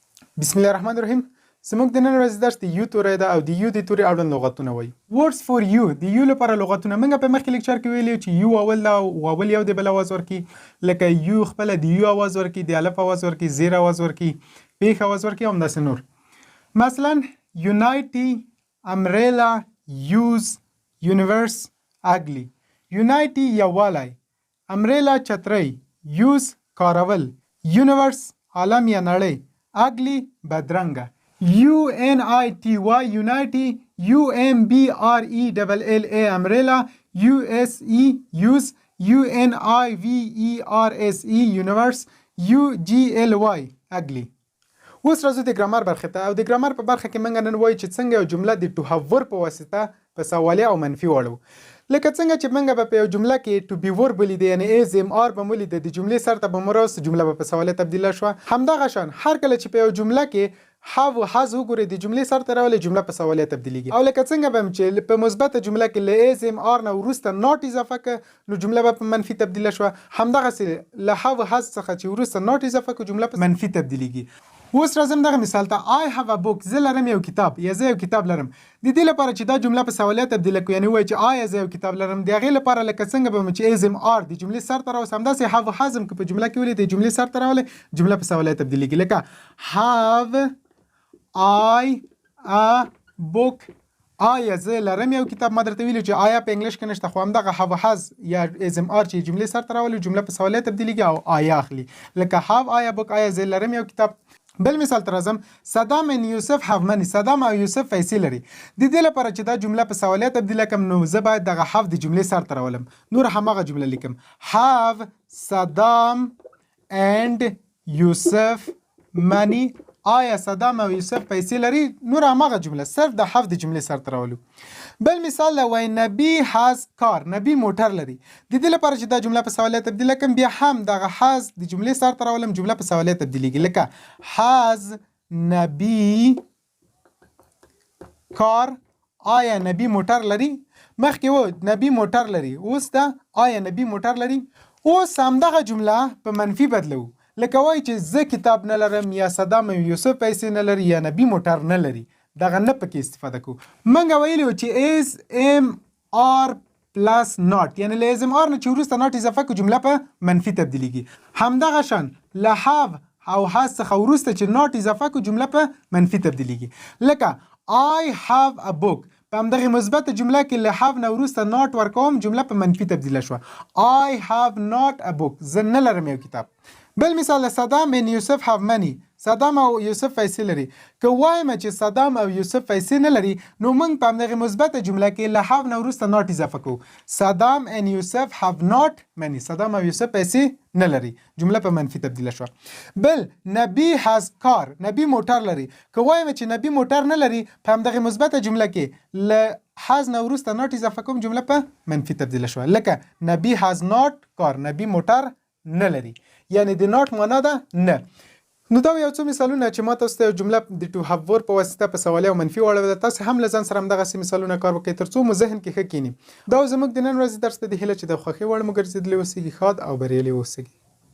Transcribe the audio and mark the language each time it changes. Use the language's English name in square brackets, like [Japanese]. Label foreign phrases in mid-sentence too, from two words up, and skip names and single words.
[Arabic] بسم الله الرحمن الرحیم. [Pashto] زموږ د نن ورځې درس د یو توري ده او د یو د توري اړوند لغتونه وایي. [English] words for you [Pashto] د یو لپاره لغتونه موږ په مخکې لیکچر کې ویلي چې یو اول دا اول یو د بل اواز ورکي، لکه یو خپل د یو اواز ورکي، د الف اواز ورکي، زیر اواز ورکي، پیښ اواز ورکي او همداسې نور. [English] مثلا unity، umbrella، use، universe، ugly. [Pashto] unity یووالی، umbrella چترۍ، use کارول، universe عالم یا نړۍ، ugly بدرنګه. [English] unity unity، umbrella umbrella، use use، universe universe، ugly ugly. [Pashto] اوس راځو د ګرامر برخې ته او د ګرامر په برخه کې موږ نن وایو چې څنګه یو جمله د [English] to have verb [Pashto] په واسطه په سوالیه او منفي واړو. لکه څنګه چې موږ په یو جمله کې [English] to be verb [Pashto] ولیدو، یعنی [English] as am are [Pashto] به ولیدو، د جملې سر ته به مو راوست، جمله به په سوالیه تبدیله شوه. همدغه شان هر کله چې په یو جمله کې have و has وګورئ، د جملې سر ته راولي، جمله په سوالیه تبدیلیږي. او لکه څنګه به چې په مثبته جمله کې له [English] as am are [Pashto] نه وروسته not اضافه کړه نو جمله به په منفي تبدیله شوه. همدغسې له have و has څخه چې وروسته not اضافه کړو جمله په منفي تبدیلیږي. اوس راځم دغه مثال ته. [English] I have a book، [Pashto] زه لرم یو کتاب یا زه یو کتاب لرم. د دې لپاره چې دا جمله په سوالیه تبدیله کړو، یعنی وایي چې آیا زه یو کتاب لرم، د هغې لپاره لکه څنګه به چې [English] as am are [Pashto] د جملې سر ته راوست، همداسې have و has هم که په جمله کې ولې د جملې سر ته راولي جمله په سوالیه تبدیلیږي. [English] لکه have I a book، [Pashto] آیا زه لرم یو کتاب. ما درته ویلي چې آیا په انګلیش کې نشته، خو همدغه [English] have has [Pashto] یا [English] as am are [Pashto] چې جملې سر ته راولي جمله په سوالیه تبدیلیږي او آیا اخلي. [English] لکه have I a book، [Pashto] آیا زه لرم یو کتاب. بل مثال ته راځم. [English] صدام and یوسف have money، [Pashto] صدام او یوسف پیسې لري. د دې لپاره چې دا جمله په سوالیه تبدیله کړم نو زه باید دغه have د جملې سر ته راولم، نور هماغه جمله لیکم. [English] have صدام and یوسف money، [Pashto] آیا صدام او یوسف پیسې لري، نور هماغه جمله، صرف د have د جملې سر ته راولو. بل مثال وای نبی [English] has car، [Pashto] نبی موټر لري. د دې لپاره چې دا جمله په سوالیه تبدیله کړم بیا هم دغه has د جملې سر ته راولم، جمله په سوالیه تبدیلیږي. لکه [English] has نبی car، [Pashto] آیا نبی موټر لري. مخکې و نبی موټر لري، اوس دا آیا نبی موټر لري. اوس همدغه جمله په منفي بدلو، لکه وای چې زه کتاب نه لرم، یا صدام او یوسف پیسې نه لري، یا نبی موټر نه لري. دغه نه پکې استفاده کو. منګه ویلو چې [English] as am are plus not، [Pashto] یعنی له [English] as am are [Pashto] نه چې وروسته not اضافه کو جمله په منفي تبدیلیږي. همدغه شان له have او has څخه وروسته چې not اضافه کو جمله په منفي تبدیلیږي. [English] لکه I have a book، [Pashto] په همدغه مثبت جمله کې له have نه وروسته not ورکوم جمله په منفي تبدیله شوه. [English] I have not a book، [Pashto] زه نه لرم یو کتاب. [English] بل مثال صدام and یوسف have money، [Pashto] صدام او یوسف پیسې لري. که وایم چې صدام او یوسف پیسې نه لري نو موږ په همدغه مثبت جمله کې له have نه وروسته not اضافه کوو. [English] صدام and یوسف have not money، [Pashto] صدام او یوسف پیسې نه لري، جمله په منفي تبدیله شوه. [English] بل نبی has car، [Pashto] نبی موټر لري. که وایم چې نبی موټر نه لري په همدغه مثبت جمله کې له has نه وروسته not اضافه کوم جمله په منفي تبدیله شوه. [English] لکه نبی has not car، [Pashto] نبی موټر نه لري، یعنی د not معنا ده نه. نو دا یو څو مثالونه چې ما تاسو ته یو جمله د [English] to have verb [Pashto] په واسطه په سوالیه او منفي واړوله. تاسو هم له ځان سره همدغسې مثالونه کار وکړئ تر څو مو ذهن کې ښه کینی. دا زموږ د نن ورځې درس ته د هیله چې د خوښۍ وړ مو ګرځېدلی اوسیږي. ښاد او بریالي اوسئ.